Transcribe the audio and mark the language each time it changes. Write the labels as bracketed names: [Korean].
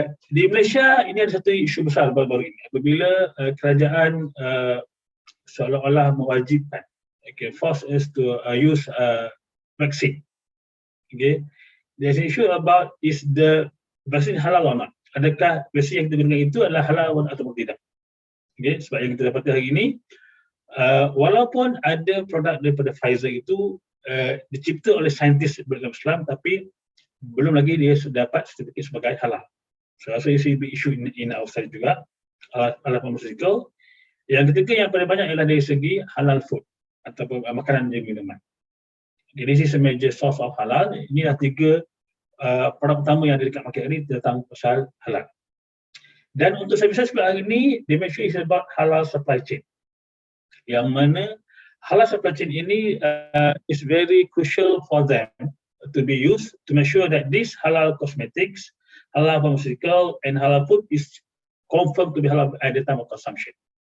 [Malay] Di Malaysia ini ada satu isu besar baru-baru ini apabila kerajaan seolah-olah mewajibkan, [English] force us to use vaksin. [Malay] Okay. [English] There's an issue about is the vaksin halal or not. [Malay] Adakah vaksin yang kita gunakan itu adalah halal atau tidak? Okay. Sebab yang kita dapati hari ini, walaupun ada produk daripada Pfizer itu dicipta oleh saintis beragama Islam, tapi belum lagi dia sudah dapat sertifikat sebagai halal. [English] So this is a big issue in our study [Malay] juga, halal pharmaceutical. Yang ketiga yang paling banyak ialah dari segi halal food ataupun makanan dan minuman. [English] Okay, this is a major source of halal. [Malay] Inilah tiga produk utama yang ada dekat market ini tentang pasal halal. Dan untuk [English] services [Malay] hari ini, [English] they make sure it's about halal supply chain. [Malay] Yang mana [English] halal supply chain ini is very crucial for them to be used to make sure that this halal cosmetics, halal pharmaceutical and halal food is confirmed to be halal at the time of consumption.